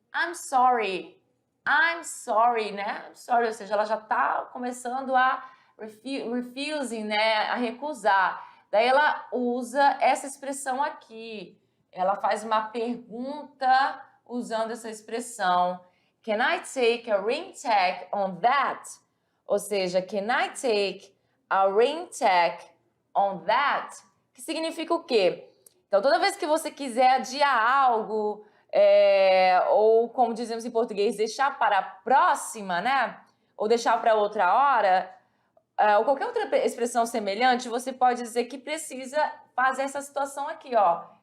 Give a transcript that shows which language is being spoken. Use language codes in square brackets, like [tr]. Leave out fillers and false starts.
[en] I'm sorry, [pt] né? I'm sorry, ou seja, ela já está começando a refusing, né? A recusar. Daí ela usa essa expressão aqui. Ela faz uma pergunta usando essa expressão. [en] Can I take a ring tag on that? [pt] Ou seja, [en] can I take a rain check on that? [pt] Que significa o quê? Então, toda vez que você quiser adiar algo, ou como dizemos em português, deixar para a próxima, né? Ou deixar para outra hora, ou qualquer outra expressão semelhante, você pode dizer que precisa fazer essa situação aqui, ó.